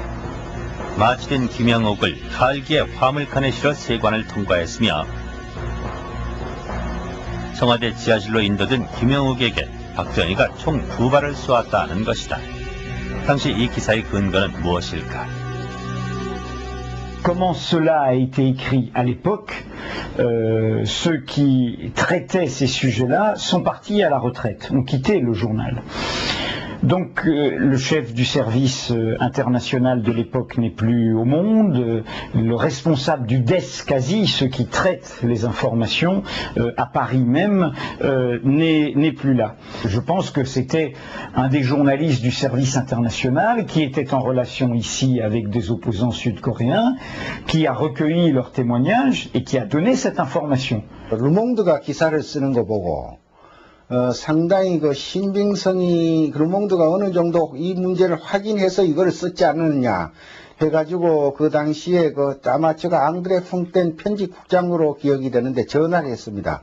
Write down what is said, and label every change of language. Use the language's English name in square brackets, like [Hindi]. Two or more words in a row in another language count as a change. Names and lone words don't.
[Korean] 마취된 김영욱을 칼기에 화물칸에 실어 세관을 통과했으며 청와대 지하실로 인도된 김영욱에게 박정희가 총 2발을 쏘았다는 것이다. 당시 이 기사의 근거는 무엇일까? [French] Comment cela a été écrit à l'époque, ceux qui traitaient ces sujets-là sont partis à la retraite, ont quitté le journal. Donc le chef du service international de l'époque n'est plus au monde, le responsable du DES quasi, ceux qui traitent les informations à Paris même, n'est plus là. Je pense que c'était un des journalistes du service international qui était en relation ici avec des opposants sud-coréens, qui a recueilli leurs témoignages et qui a donné cette information. [Korean] 르몽드가 기사를 쓰는 거 보고 상당히 신빙성이 르몽드가 어느 정도 이 문제를 확인해서 이걸 썼지 않느냐 해가지고 그 당시에 아마 제가 앙드레 퐁텐 편집국장으로 기억이 되는데 전화를 했습니다.